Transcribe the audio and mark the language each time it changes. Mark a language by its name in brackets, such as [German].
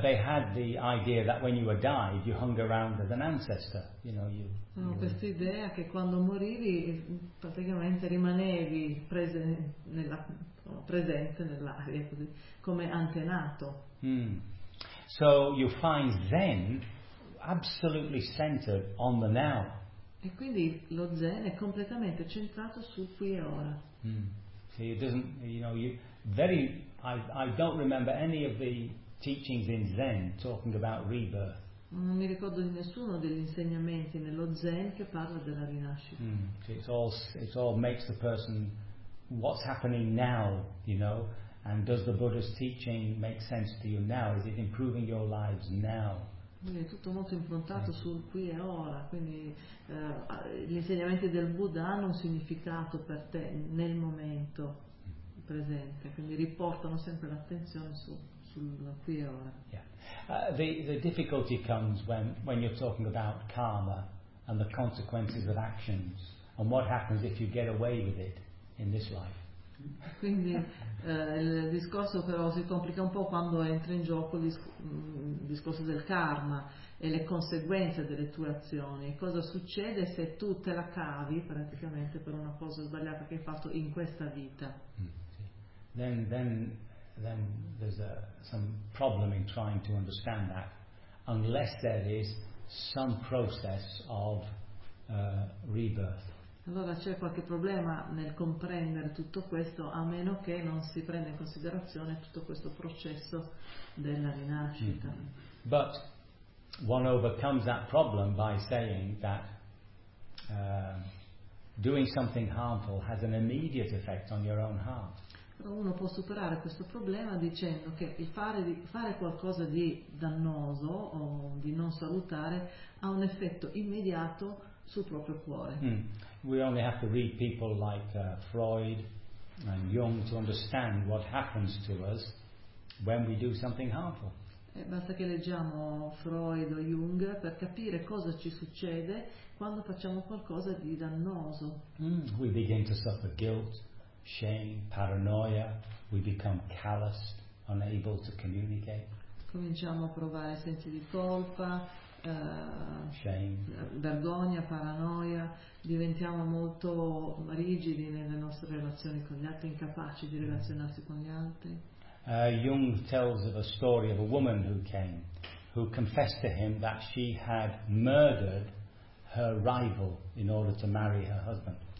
[English] They had the idea that when you were died, you hung around as an ancestor. You know, you. [Italian] No, questa idea che quando morivi praticamente rimanevi presente nell'aria così, come antenato. [English] So you find Zen absolutely centered on the now. [Italian] E quindi lo Zen è completamente centrato sul qui e ora. [English] See, it doesn't, you know, I don't remember any of the teachings in Zen talking about rebirth. [Italian] Non mi ricordo di nessuno degli insegnamenti nello Zen che parla della rinascita. [English] It all makes the person what's happening now, you know, And does the Buddha's teaching make sense to you now? Is it improving your lives now? [Italian] È tutto molto improntato sul qui e ora, quindi gli insegnamenti del Buddha hanno un significato per te nel momento presente, quindi riportano sempre l'attenzione sul qui e ora. [English] Yeah. The difficulty comes when you're talking about karma and the consequences of actions and what happens if you get away with it in this life. [Italian] Quindi il discorso però si complica un po' quando entra in gioco il discorso del karma e le conseguenze delle tue azioni. Cosa succede se tu te la cavi praticamente per una cosa sbagliata che hai fatto in questa vita? [English] Then there's some problem in trying to understand that, unless there is some process of rebirth. [Italian] Allora c'è qualche problema nel comprendere tutto questo, a meno che non si prenda in considerazione tutto questo processo della rinascita. Mm-hmm. [English] But one overcomes that problem by saying that doing something harmful has an immediate effect on your own heart. [Italian] Però uno può superare questo problema dicendo che il fare qualcosa di dannoso o di non salutare ha un effetto immediato sul proprio cuore. Mm. [English] We only have to read people like Freud and Jung to understand what happens to us when we do something harmful. [Italian] E basta che leggiamo Freud o Jung per capire cosa ci succede quando facciamo qualcosa di dannoso. [English] Mm. We begin to suffer guilt, shame, paranoia. We become callous, unable to communicate. [Italian] Cominciamo a provare sensi di colpa. [English] Shame. [Italian] Vergogna, paranoia, diventiamo molto rigidi nelle nostre relazioni con gli altri, incapaci di relazionarsi con gli altri. [English] Jung tells of a story of a woman who came, who confessed to him that she had murdered her rival in order to marry her husband.